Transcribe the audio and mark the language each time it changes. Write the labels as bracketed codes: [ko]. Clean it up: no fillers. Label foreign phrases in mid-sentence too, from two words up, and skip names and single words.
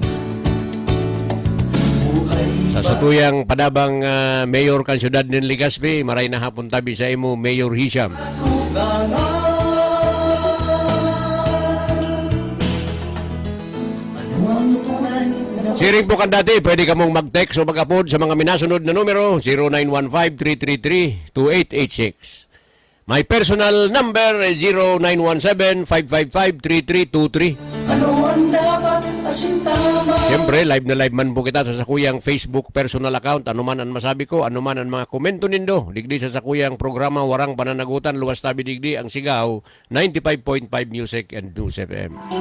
[bik] Sa tuyang padabang mayor kan syudad ng Legazpi, maray na hapon tabi sa imo, Mayor Hisham. Siring po kan dati, pwede ka mong mag-text o mag-upload sa mga minasunod na numero, 0915-333-2886. [en] My personal number is 0917-555-3323. [bik] ano ang dapat asin tama? Siyempre, live na live man po kita sa Sakuyang Facebook [en] personal account. [bik] Ano man ang masabi ko, ano man ang mga komento nindo. Digdi sa Sakuyang programa, Warang Pananagutan, Luwas Tabi Digdi, ang Sigaw, 95.5 Music and News FM.